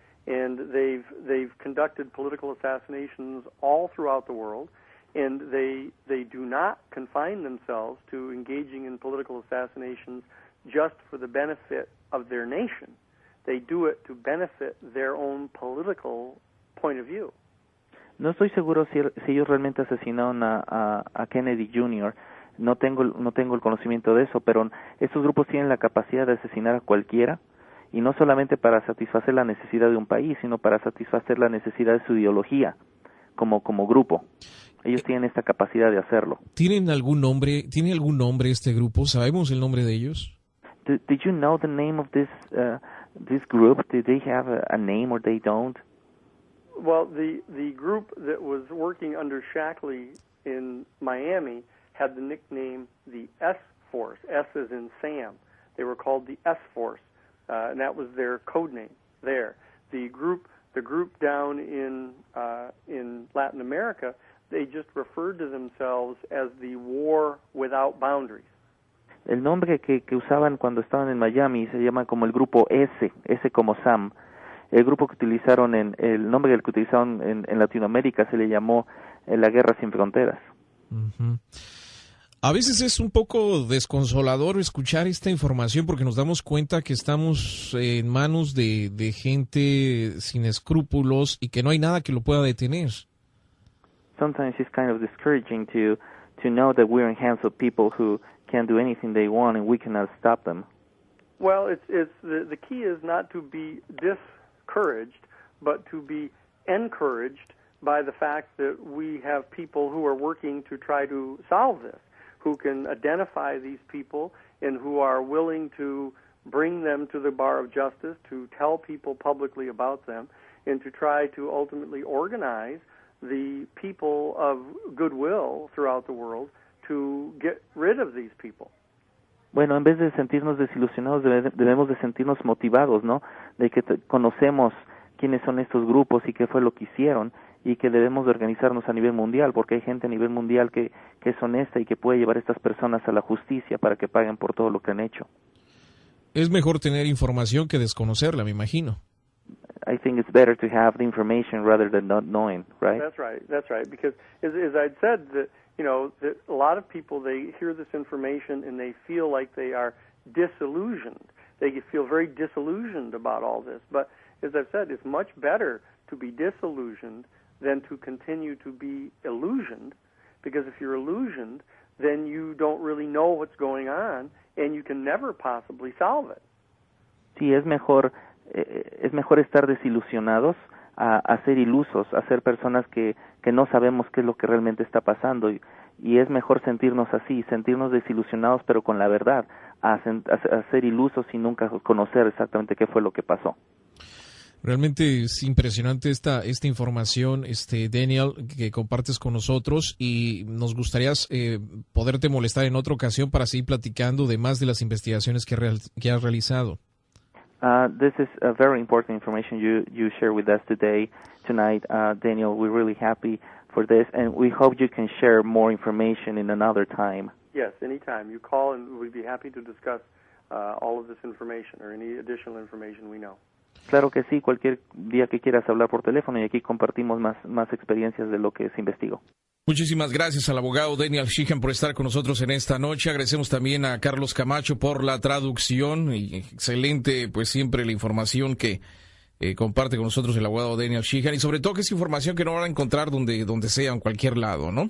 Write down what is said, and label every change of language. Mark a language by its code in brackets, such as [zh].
[en] And they've conducted political assassinations all throughout the world, and they do not confine themselves to engaging in political assassinations just for the benefit of their nation. They do it to benefit their own political point of view. [es] No estoy seguro si ellos realmente asesinaron a Kennedy Jr. No tengo el conocimiento de eso, pero estos grupos tienen la capacidad de asesinar a cualquiera, y no solamente para satisfacer la necesidad de un país, sino para satisfacer la necesidad de su ideología como grupo. Ellos tienen esta capacidad de hacerlo. ¿Tiene algún nombre este grupo? ¿Sabemos el nombre de ellos? [en] Did you know the name of this group? Did they have a name or they don't? Well, the group that was working under Shackley in Miami had the nickname the S Force. S as in Sam. They were called the S Force. And that was their code name there. The group down in Latin America, they just referred to themselves as the War Without Boundaries. [es] El nombre que usaban cuando estaban en Miami se llama como el grupo S como Sam. El grupo que utilizaron el nombre que utilizaron en Latinoamérica se le llamó la Guerra Sin Fronteras. Uh-huh. A veces es un poco desconsolador escuchar esta información porque nos damos cuenta que estamos en manos de gente sin escrúpulos y que no hay nada que lo pueda detener. [en] Sometimes it's kind of discouraging to know that we're in hands of people who can do anything they want and we cannot stop them. Well, it's the key is not to be discouraged, but to be encouraged by the fact that we have people who are working to try to solve this, who can identify these people and who are willing to bring them to the bar of justice, to tell people publicly about them, and to try to ultimately organize the people of goodwill throughout the world to get rid of these people. [es] Bueno, en vez de sentirnos desilusionados, debemos de sentirnos motivados, ¿no? De que conocemos quiénes son estos grupos y qué fue lo que hicieron, y que debemos de organizarnos a nivel mundial, porque hay gente a nivel mundial que es honesta y que puede llevar a estas personas a la justicia para que paguen por todo lo que han hecho. Es mejor tener información que desconocerla, me imagino. [en] I think it's better to have the information rather than not knowing, right? That's right, because as I'd said, that a lot of people, they hear this information and they feel like they are disillusioned. They feel very disillusioned about all this, but as I've said, it's much better to be disillusioned than to continue to be illusioned, because if you're illusioned, then you don't really know what's going on, and you can never possibly solve it. [es] Sí, es mejor estar desilusionados a ser ilusos, a ser personas que no sabemos qué es lo que realmente está pasando, y es mejor sentirnos así, sentirnos desilusionados pero con la verdad, a ser ilusos y nunca conocer exactamente qué fue lo que pasó. Realmente es impresionante esta información, Daniel, que compartes con nosotros, y nos gustaría poderte molestar en otra ocasión para seguir platicando de más de las investigaciones que has realizado. [en] This is a very important information you share with us tonight, Daniel. We're really happy for this, and we hope you can share more information in another time. Yes, anytime. You call and we'd be happy to discuss all of this information or any additional information we know. [es] Claro que sí, cualquier día que quieras hablar por teléfono y aquí compartimos más experiencias de lo que se investigó. Muchísimas gracias al abogado Daniel Sheehan por estar con nosotros en esta noche. Agradecemos también a Carlos Camacho por la traducción y excelente, pues siempre la información que comparte con nosotros el abogado Daniel Sheehan, y sobre todo que es información que no van a encontrar donde sea, en cualquier lado, ¿no?